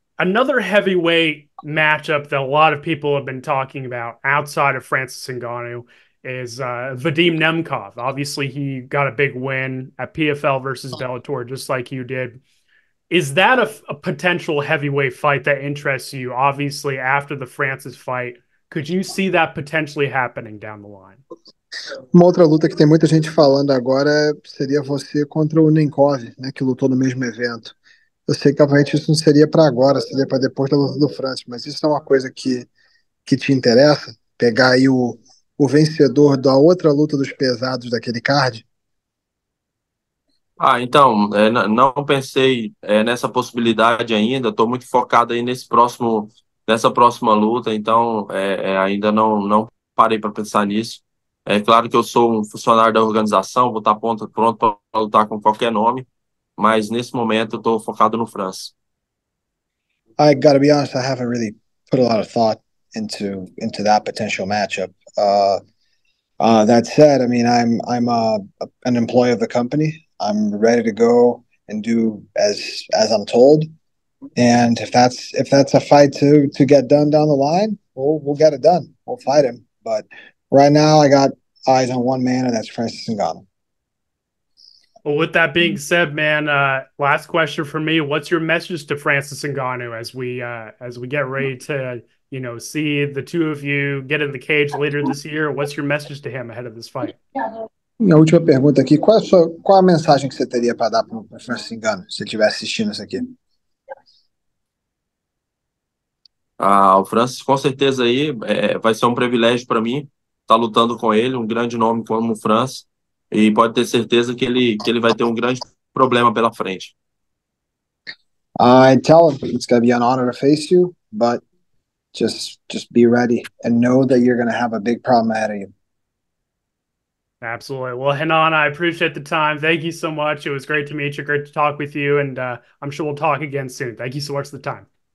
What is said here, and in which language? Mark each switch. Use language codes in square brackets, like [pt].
[en] Another heavyweight matchup that a lot of people have been talking about outside of Francis Ngannou is Vadim Nemkov. Obviously, he got a big win at PFL versus Bellator, just like you did. Is that a potential heavyweight fight that interests you? Obviously, after the Francis fight, could you see that potentially happening down the line? [pt] Uma outra luta que tem muita gente falando agora seria você contra o Nemkov, né, que lutou no mesmo evento. Eu sei que obviamente isso não seria para agora, seria para depois da luta do Francis, mas isso é uma coisa que te interessa? Pegar aí o vencedor da outra luta dos pesados daquele card? Ah, então, não pensei nessa possibilidade ainda. Estou muito focado aí nessa próxima luta. Então, ainda não parei para pensar nisso. É claro que eu sou um funcionário da organização, vou estar pronto para lutar com qualquer nome, mas nesse momento eu estou focado no França. [en] I gotta be honest, I haven't really put a lot of thought into that potential matchup. That said, I mean, I'm an employee of the company. I'm ready to go and do as I'm told. And if that's a fight to get done down the line, we'll get it done. We'll fight him. But right now, I got eyes on one man, and that's Francis Ngannou. Well, with that being said, man, last question for me: what's your message to Francis Ngannou as we get ready to see the two of you get in the cage later this year? What's your message to him ahead of this fight? [pt] Minha última pergunta aqui: qual a mensagem que você teria para dar para o Francis Ngannou se ele estiver assistindo isso aqui? Ah, o Francis, com certeza aí, vai ser um privilégio para mim estar lutando com ele, um grande nome como o Francis, e pode ter certeza que ele vai ter um grande problema pela frente. [en] I tell him it's going to be an honor to face you, but just be ready and know that you're going to have a big problem ahead of you. Absolutely. Well, Renan, I appreciate the time. Thank you so much. It was great to meet you. Great to talk with you. And I'm sure we'll talk again soon. Thank you so much for the time.